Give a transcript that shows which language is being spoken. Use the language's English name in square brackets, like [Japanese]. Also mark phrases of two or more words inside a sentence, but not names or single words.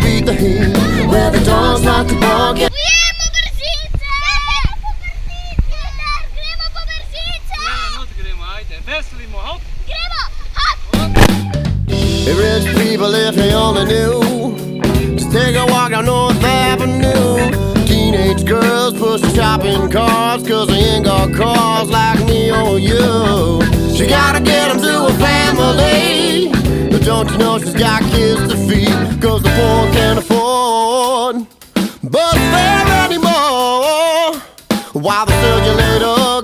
[English] the heat, where the dogs like to bark. [Slovenian] Gremo brzice! Gremo po brzice! Gremo, ajde, veselimo, hop! Gremo, hop! [English] Hey, rich people, if they only knew, just take a walk down North Avenue. Teenage girls push shopping carts, cause they ain't got cars like me or you. She gotta get them to a family, but don't you know she's got kids to feed, cause the poor can't afford bus fare anymore, while the circulator